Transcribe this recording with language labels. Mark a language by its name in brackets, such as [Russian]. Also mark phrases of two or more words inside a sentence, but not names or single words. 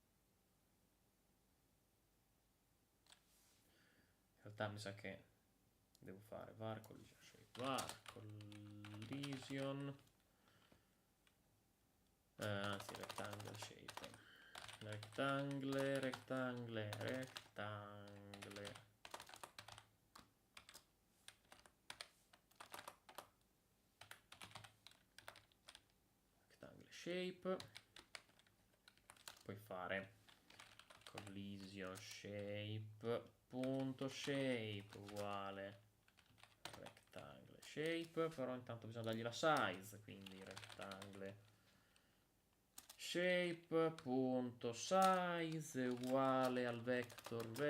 [Italian] in realtà mi sa che devo fare var [English] collision shape, [Italian] var collision, anzi [English] rectangle shape, [Italian] rectangle, rectangle, rectangle, [English] rectangle shape, [Italian] puoi fare [English] collision shape [Italian] punto shape uguale [English] rectangle shape, [Italian] però intanto bisogna dargli la size, quindi rectangle shape punto size uguale al vector